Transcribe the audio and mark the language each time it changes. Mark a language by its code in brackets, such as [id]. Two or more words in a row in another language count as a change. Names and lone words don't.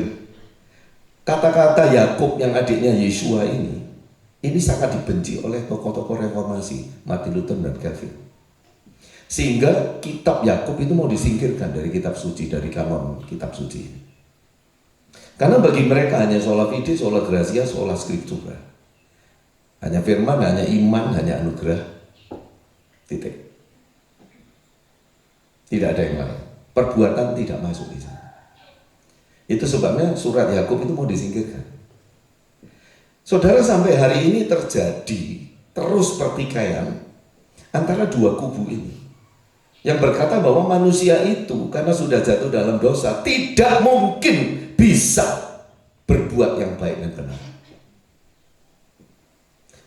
[id] Kata-kata Yakub yang adiknya Yesua ini sangat dibenci oleh tokoh-tokoh reformasi, Martin Luther dan Calvin. Sehingga kitab Yakub itu mau disingkirkan dari kitab suci, dari kanon kitab suci. Karena bagi mereka hanya [la] sola fide, sola gratia, sola scriptura. [id] Hanya firman, hanya iman, hanya anugerah. Titik. Tidak ada yang lain. Perbuatan tidak masuk di sana. Itu sebabnya surat Yakub itu mau disingkirkan. Saudara, sampai hari ini terjadi terus pertikaian antara dua kubu ini, yang berkata bahwa manusia itu karena sudah jatuh dalam dosa tidak mungkin bisa berbuat yang baik dan benar.